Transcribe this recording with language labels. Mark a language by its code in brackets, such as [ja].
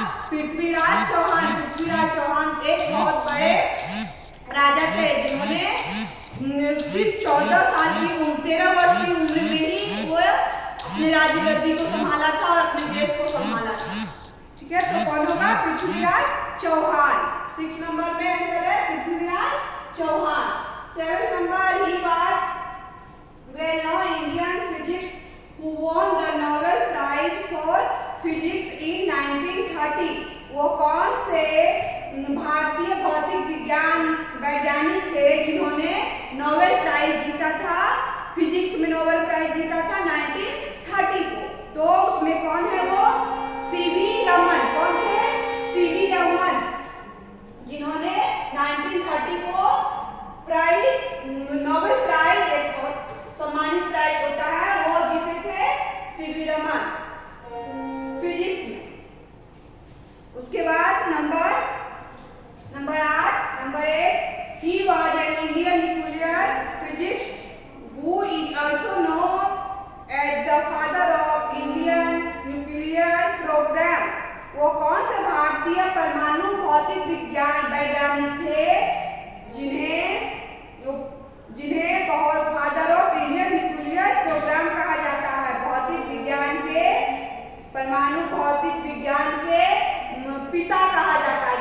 [hi] पृथ्वीराज चौहान। पृथ्वीराज चौहान एक बहुत बड़े राजा थे जिन्होंने सिर्फ 14 साल की उम्र, 13 वर्ष की उम्र में ही वो अपने राजगद्दी को संभाला था और अपने देश को संभाला था। ठीक है, तो कौन होगा? पृथ्वीराज चौहान। 6 नंबर में आंसर है Prithviraj Chauhan. [en] 7 number, he was well known Indian physics who won the Nobel Prize for Physics in 1930। [hi] वो कौन से भारतीय भौतिक विज्ञान वैज्ञानिक थे जिन्होंने नोबेल प्राइज जीता था? फिजिक्स में नोबेल प्राइज जीता था 1930 को। तो उसमें कौन है वो? सीवी रमन। कौन थे? सीवी रमन, जिन्होंने 1930 को प्राइज, नोबेल प्राइज, एक बहुत सम्मानित प्राइज होता है, वो जीते थे सीवी रमन फिजिक्स में। उसके बाद number 8, [en] he was an Indian nuclear physicist who is also known as the father of Indian nuclear program। [hi] वो कौन से भारतीय परमाणु भौतिक विज्ञान वैज्ञानिक थे जिन्हें बहुत [en] father of Indian nuclear programme [hi] कहा जाता है? भौतिक विज्ञान के, परमाणु भौतिक विज्ञान के पिता कहा जाता है।